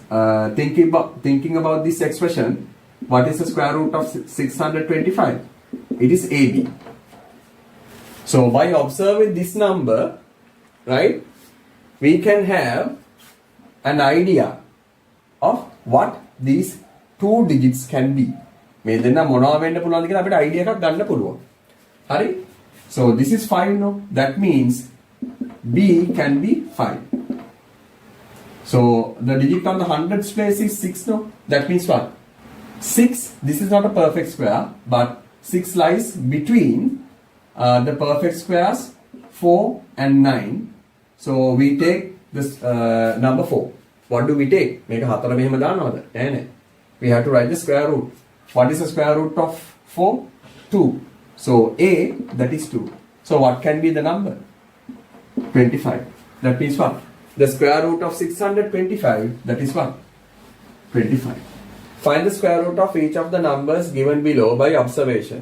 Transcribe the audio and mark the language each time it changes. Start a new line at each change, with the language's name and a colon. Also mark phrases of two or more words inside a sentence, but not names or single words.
English: Thinking about this expression, what is the square root of 625? It is AB. So by observing this number, right, we can have an idea of what these two digits can be.
Sinhala: මේ දෙන්න මොනවා වෙන්න පුළුවන්ද කියලා අපිට idea එකක් ගන්න පුළුවන්. හරි?
English: So this is 5 no. That means B can be 5. So the digit on the hundreds place is 6 no. That means what? 6. This is not a perfect square, but 6 lies between the perfect squares 4 and 9. So we take this number 4. What do we take?
Sinhala: මේක 4 මෙහෙම දානවද? නෑ.
English: We have to write the square root. What is the square root of 4? 2. So A, that is 2. So what can be the number? 25. That means what? The square root of 625, that is what? 25. Find the square root of each of the numbers given below by observation.